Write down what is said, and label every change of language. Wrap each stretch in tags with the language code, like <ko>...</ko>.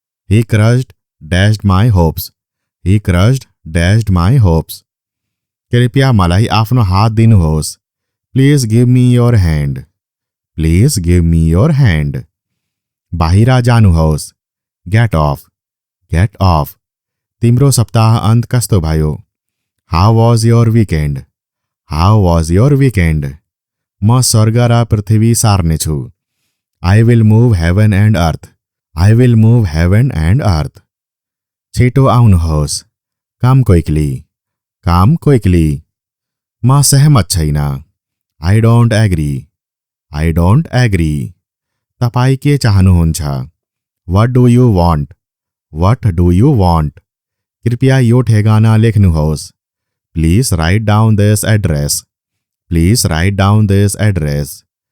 <en>He crushed dashed my hopes. He crushed dashed my hopes.</en> <ne>कृपया मलाई आफ्नो हात दिनुहोस्।</ne> <en>Please give me your hand. Please give me your hand.</en> <ne>बाहिर जानुहोस्।</ne> <en>Get off. Get off.</en> <ne>तिम्रो सप्ताह अन्त कस्तो भयो?</ne> <en>How was your weekend? How was your weekend?</en> <ne>म स्वर्ग र पृथ्वी सार्नेछु।</ne> <en>I will move heaven and earth. I will move heaven and earth.</en> <ne>छिटो आउनुहोस्।</ne> <en>Come quickly. Come quickly.</en> <ne>म सहमत छैन।</ne> <en>I don't agree. I don't agree.</en> <ne>तपाईँ के चाहनुहुन्छ?</ne> <en>What do you want? What do you want?</en> <ne>कृपया यो ठेगाना लेख्नुहोस्।</ne> <en>Please write down this address. Please write down this address.</en>